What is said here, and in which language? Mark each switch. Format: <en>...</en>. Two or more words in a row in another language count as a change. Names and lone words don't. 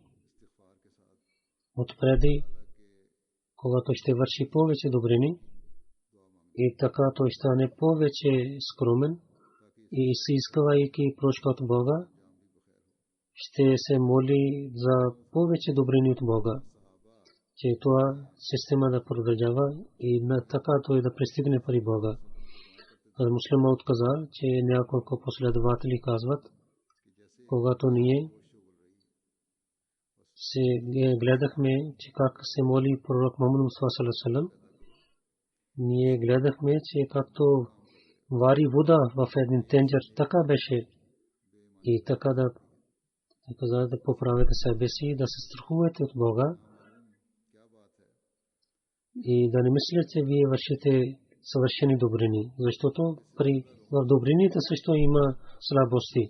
<bg>Отпреди, когато ще върши повече добрини, и така той стане повече скромен и изисквайки прошка от Бога, ще се моли за повече добрини от Бога, че това система да продължава и така той да пристигне при Бога. Муслимът каза, че няколко последователи казват, когато ние се гледахме, че как се моли пророк Мухаммад</bg> <ar>صلى الله عليه وسلم,</ar> <bg>ние гледахме, че както вари вода в един тенджер, така беше. И така да каза да поправите себе си, да се страхувате от Бога и да не мислите, че вие вършите съвършени добрини, защото в добрините също има слабости.</bg>